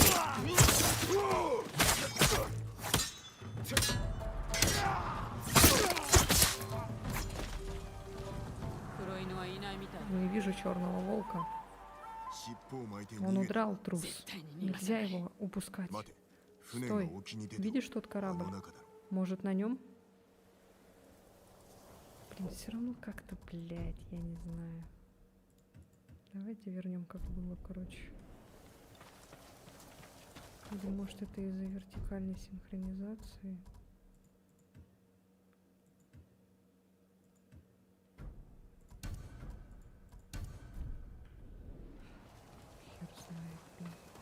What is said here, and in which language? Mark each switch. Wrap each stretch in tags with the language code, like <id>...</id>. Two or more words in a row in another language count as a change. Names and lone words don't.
<ja>黒犬はいないみたい</ja> <ru>Не вижу черного волка.</ru> <ja>尻尾を巻いて</ja> <ru>Он</ru> <ja>逃げる</ja> <ru>удрал, трус.</ru> <ja>絶対に逃がさ</ja> <ru>Нельзя</ru> <ja>ない</ja> <ru>его упускать.</ru> <ja>待て船が</ja> <ru>Стой.</ru> <ja>沖に出て</ja> <ru>Видишь тот</ru> <ja>あの</ja> <ru>корабль?</ru> <ja>中だろ</ja> <ru>Может, на нем? Блин, все равно как-то, блядь, я не знаю. Давайте вернем, как было, короче. Или может это из-за вертикальной синхронизации? Хер знает, блин.</ru>